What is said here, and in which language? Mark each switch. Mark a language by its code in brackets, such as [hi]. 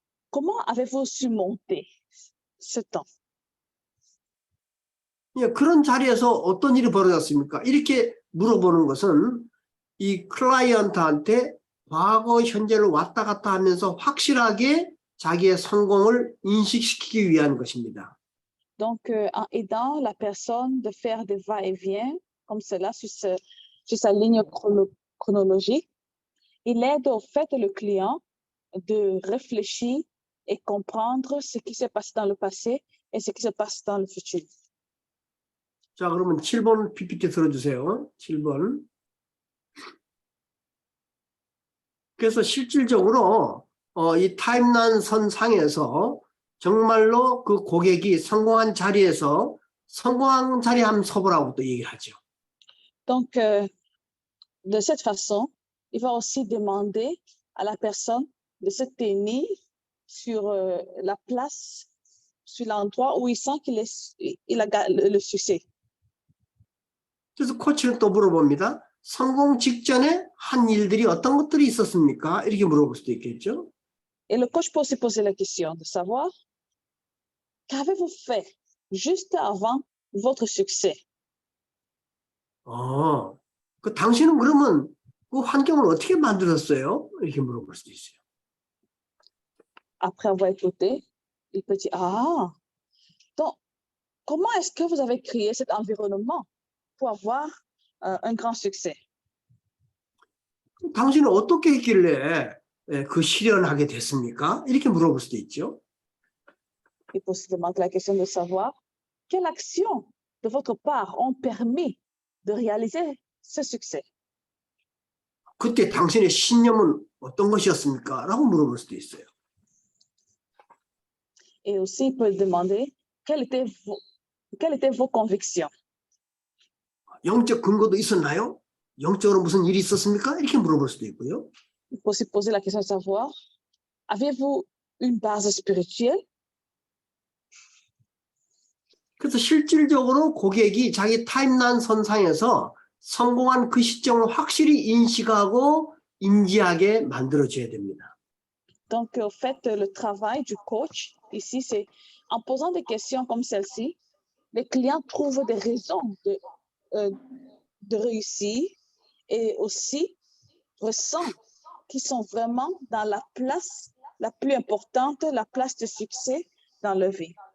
[fr] Comment avez-vous surmonté ce temps? [ko] 예, 그런 자리에서 어떤 일이 벌어졌습니까? 이렇게 물어보는 것은 이 클라이언트한테 과거, 현재를 왔다 갔다 하면서 확실하게 자기의 성공을 인식시키기 위한 것입니다. [fr] Donc, en aidant la personne de faire des va-et-vient comme cela sur sa ligne chronologique, il aide au fait le client de réfléchir et comprendre ce qui s'est passé dans le passé et ce qui se passe dans le futur. [ko] 자, 그러면 7번 PPT 들어주세요. 7번. 그래서 실질적으로 이 타임라인 선상에서 정말로 그 고객이 성공한 자리에서 성공한 자리에 한번 서보라고 또 얘기하죠. [fr] Donc, de cette façon, il va aussi demander à la personne de se tenir sur la place, sur l'endroit où il sent qu'il a le succès. [ko] 그래서 코치는 또 물어봅니다. 성공 직전에 한 일들이 어떤 것들이 있었습니까? 이렇게 물어볼 수도 있겠죠. [fr] Et le coach peut se poser la question de savoir qu'avez-vous fait juste avant votre succès? [ko] 그 당신은 그러면 그 환경을 어떻게 만들었어요? 이렇게 물어볼 수도 있어요. [fr] Après avoir écouté, il peut dire, ah, donc, comment est-ce que vous avez créé cet environnement pour avoir un grand succès? [ko] 당신은 어떻게 했길래 그 실현하게 됐습니까? 이렇게 물어볼 수도 있죠. [fr] Il peut se demander la question de savoir quelles actions de votre part ont permis de réaliser ce succès. [ko] 그때 당신의 신념은 어떤 것이었습니까? 라고 물어볼 수도 있어요. [fr] Et aussi, il peut demander quelles étaient vos convictions. [ko] 영적 근거도 있었나요? 영적으로 무슨 일이 있었습니까? 이렇게 물어볼 수도 있고요. [fr] Il faut se poser la question de savoir, avez-vous une base spirituelle? [ko] 그래서 실질적으로 고객이 자기 타임라인 선상에서 성공한 그 시점을 확실히 인식하고 인지하게 만들어줘야 됩니다. [fr] Donc, au fait, le travail du coach, ici, c'est en posant des questions comme celle-ci, les clients trouvent des raisons de réussir et aussi ressentent qu'ils sont vraiment dans la place la plus importante, la place de succès dans leur vie.